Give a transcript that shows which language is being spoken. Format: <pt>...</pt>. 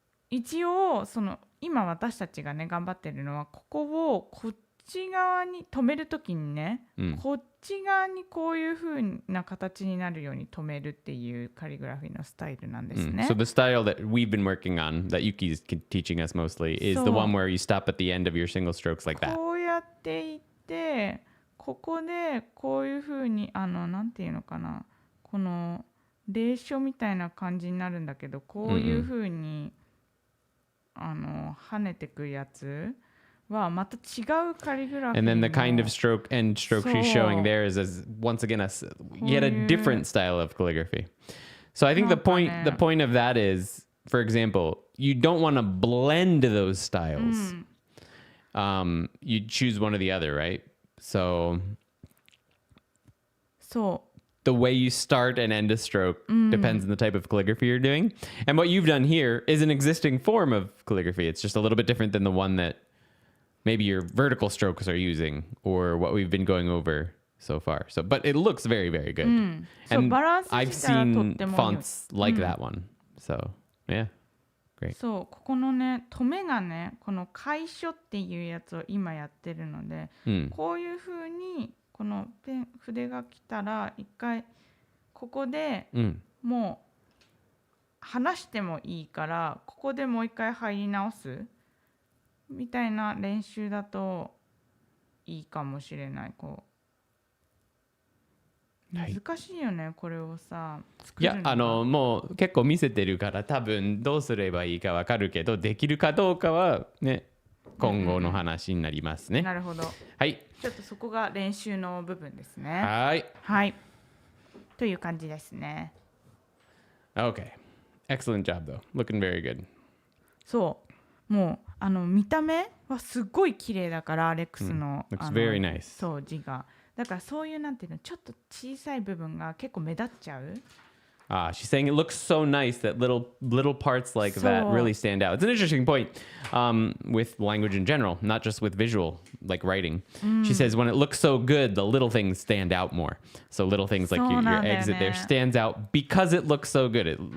<ja>一応今私たちがね頑張ってるのはここをこっち側に止めるときにね、こっち側にこういう風な形になるように止めるっていうカリグラフィーのスタイルなんですね。</ja> <en>So the style that we've been working on, that Yuki is teaching us mostly, is the one where you stop at the end of your single strokes like that.</en> <ja>こうやっていってここでこういう風になんていうのかな、この隷書みたいな感じになるんだけど、こういう風に、跳ねてくやつはまた違うカリグラフィーの</ja> <en>And then the kind of stroke she's showing there is once again yet a different style of calligraphy. So I think the point of that is, for example, you don't want to blend those styles. You choose one or the other, right? So the way you start and end a stroke depends on the type of calligraphy you're doing. And what you've done here is an existing form of calligraphy. It's just a little bit different than the one that maybe your vertical strokes are using or what we've been going over so far. So, but it looks very, very good. And I've seen fonts like that one. So, yeah, great.</en> <ja>そう、ここのね、止めがね、この楷書っていうやつを今やってるので、こういう風にこの筆が来たら一回ここでもう離してもいいから、ここでもう一回入り直すみたいな練習だといいかもしれない。こう難しいよね、これをさ作るのが。いや、もう結構見せてるから多分どうすればいいかわかるけど、できるかどうかはね、今後の話になりますね。なるほど。はい。ちょっとそこが練習の部分ですね。はい。はい。という感じですね。</ja> <en>Okay. Excellent job though. Looking very good.</en> <ja>そう。もう見た目はすごい綺麗だからアレックスの、</ja> <en>Looks very nice.</en> <ja>そう字が。だからそういうなんていうのちょっと小さい部分が結構目立っちゃう。</ja> <en>She's saying it looks so nice that little parts like that really stand out. It's an interesting point with language in general, not just with visual, like writing. She says when it looks so good, the little things stand out more. So little things like your exit there stands out because it looks so good.</en>